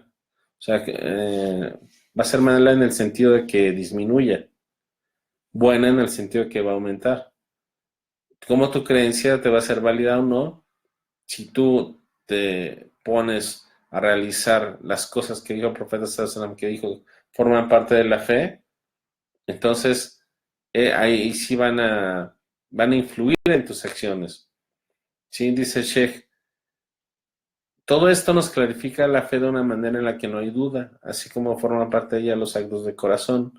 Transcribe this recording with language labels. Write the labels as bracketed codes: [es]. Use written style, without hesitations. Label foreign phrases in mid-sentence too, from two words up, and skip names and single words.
[es] O sea, va a ser mala en el sentido de que disminuya, buena en el sentido de que va a aumentar. Cómo tu creencia te va a ser válida o no, si tú te pones a realizar las cosas que dijo el profeta [ar] صلى الله عليه وسلم, [es] que dijo forman parte de la fe, entonces ahí sí van a influir en tus acciones. Sí, dice el Sheikh, todo esto nos clarifica la fe de una manera en la que no hay duda, así como forman parte de ella los actos de corazón.